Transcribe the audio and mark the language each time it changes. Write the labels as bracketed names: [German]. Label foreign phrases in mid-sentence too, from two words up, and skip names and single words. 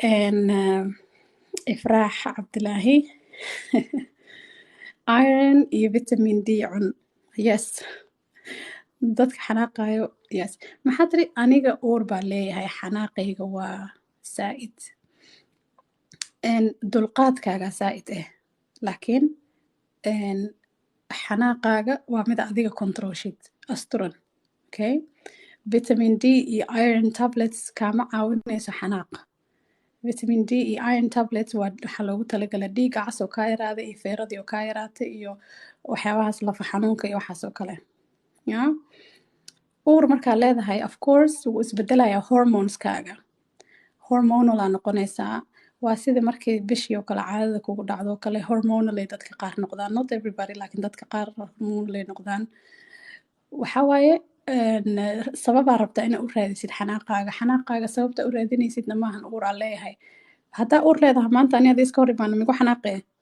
[Somali] ifraax cabdilaahi iron iyo [English] vitamin D [Somali] cun yes dadka xanaaqayo yes maxaa tiri aniga uur baa leeyahay xanaaqayga waa saa'id dulqaadkaaga saa'id laakiin xanaaqaaga waa mid adiga controlshid asturan okay vitamin D iyo [English] iron tablets [Somali] kaama caawinayso xanaaq [English] vitamin D [Somali] iyo [English] iron tablets [Somali] waxaa loogu talagala dhiiga cas oo kaa yaraada iyo feeradii oo kaa yaraata iyo waxyaabahaas lafa xanuunka iyo waxaas oo kale ya uur markaa leedahay [English] of course [Somali] wuu isbedelayaa hormoneskaaga hormonal aa noqonaysaa waa sida markii bishii oo kale caadada kugu dhacdo oo kale hormonal ay dadka qaar noqdaan [English] not everybody [Somali] laakiin dadka qaar hormonal ay noqdaan waxaa waaye sababaa rabtaa inaa u raadisid xanaaqaaga sababta u raadinaysidna maahan uur aa leeyahay haddaa uur leedahay maanta ani ada iska hor imaano migu xanaaqee